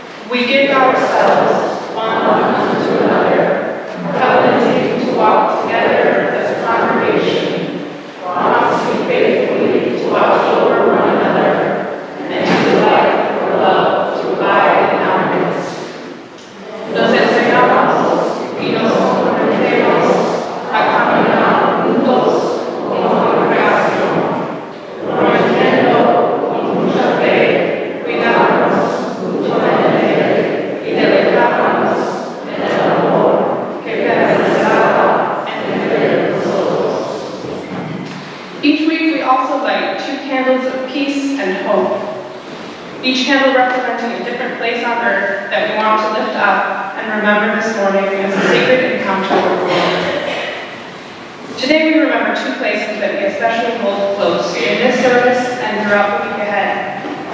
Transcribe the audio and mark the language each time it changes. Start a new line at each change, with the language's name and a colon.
English: We give ourselves one unto another, covenanting to walk together as a congregation, promising faithfully to watch over one another, and to delight for love to abide in our midst.
Spanish: Nos enseñamos y nos comprometemos a caminar juntos en congregación, prometiendo con mucha fe cuidarnos mutuamente y deleitarnos en el amor que permanecerá entre nosotros.
English: Each week we also light 2 candles of peace and hope. Each candle representing a different place on earth that we want to lift up and remember this morning as a sacred encounter with the Lord. Today we remember 2 places that we especially hold close in this service and throughout the week ahead.